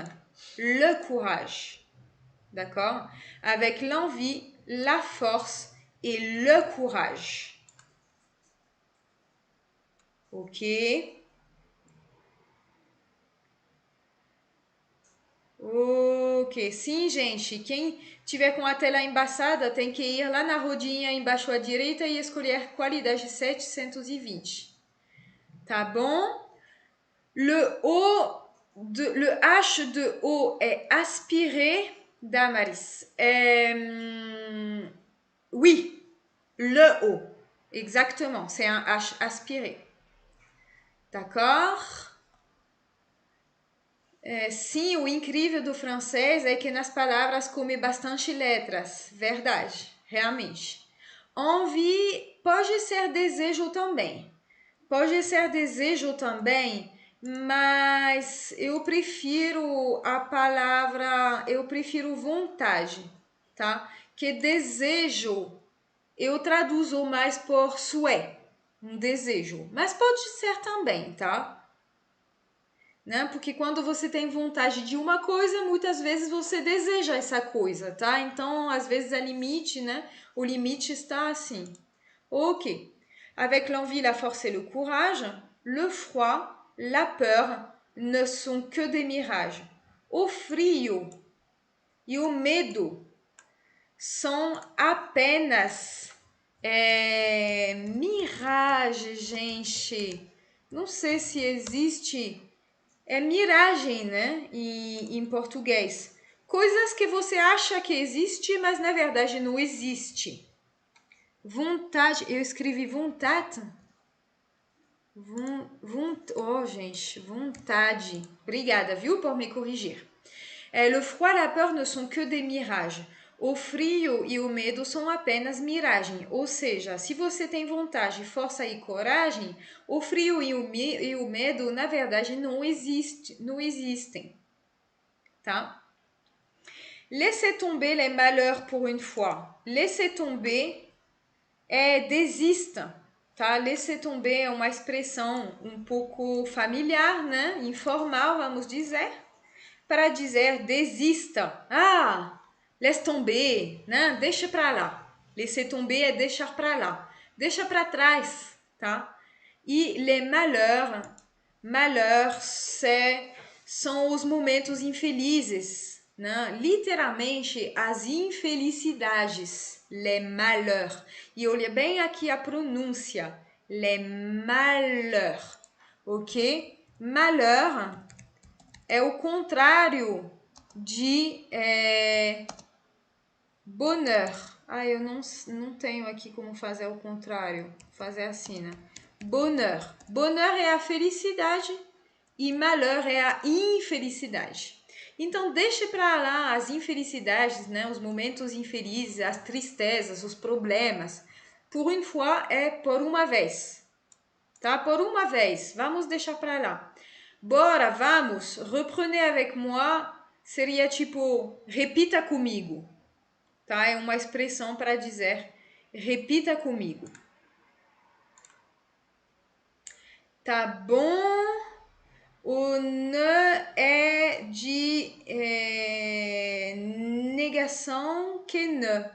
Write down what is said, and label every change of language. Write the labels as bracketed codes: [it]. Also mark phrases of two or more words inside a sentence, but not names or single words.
[fr] Le courage. D'accord? Avec l'envie, la force et le courage. [pt] Ok? Ok, sim, gente. Quem tiver com a tela embaçada tem que ir lá na rodinha embaixo à direita e escolher qualidade 720. Tá bom? [fr] Le H de O é aspiré, Damaris. Oui, le O. Exactement, c'est un H aspiré. D'accord? [pt] Sim, o incrível do francês é que nas palavras come bastante letras. Verdade, realmente. Envie pode ser desejo também. Pode ser desejo também, mas eu prefiro vontade, tá? Que desejo eu traduzo mais por souhait, um desejo. Mas pode ser também, tá? Né? Porque quando você tem vontade de uma coisa, muitas vezes você deseja essa coisa, tá? Então, às vezes é limite, né? O limite está assim. Ok. [fr] Avec l'envie, la force et le courage, le froid, la peur ne sont que des mirages. [pt] O frio e o medo são apenas Mirage, gente. Não sei se existe. É miragem, né? Em português. Coisas que você acha que existe, mas na verdade não existe. Vontade. Eu escrevi vontade. Oh, gente, vontade. Obrigada, viu, por me corrigir. [fr] Le froid et la peur ne sont que des mirages. [pt] O frio e o medo são apenas miragem. Ou seja, se você tem vontade, força e coragem, o frio e o medo, na verdade, não existem. Tá? [fr] Laissez tomber les malheurs pour une fois. Laissez tomber [pt] é desista. Tá? [fr] Laissez tomber [pt] é uma expressão um pouco familiar, né? Informal, vamos dizer. Para dizer desista. [fr] Ah, laisse tomber, [pt] né? Deixa para lá. [fr] Laisser tomber [pt] é deixar para lá. Deixa para trás, tá? E [fr] les malheurs [pt] são os momentos infelizes, né? Literalmente as infelicidades, [fr] les malheurs. [pt] E olha bem aqui a pronúncia, [fr] les malheurs, ok? [pt] Malheur é o contrário de bonheur. Ah, eu não tenho aqui como fazer o contrário. Fazer assim, né? Bonheur. Bonheur é a felicidade e malheur é a infelicidade. Então, deixe para lá as infelicidades, né? Os momentos infelizes, as tristezas, os problemas. [fr] Pour une fois [pt] é por uma vez. Tá? Por uma vez. Vamos deixar para lá. Bora, vamos, [fr] reprenez avec moi, [pt] seria tipo, repita comigo, tá? É uma expressão para dizer, repita comigo. Tá bom? O ne é de negação que ne.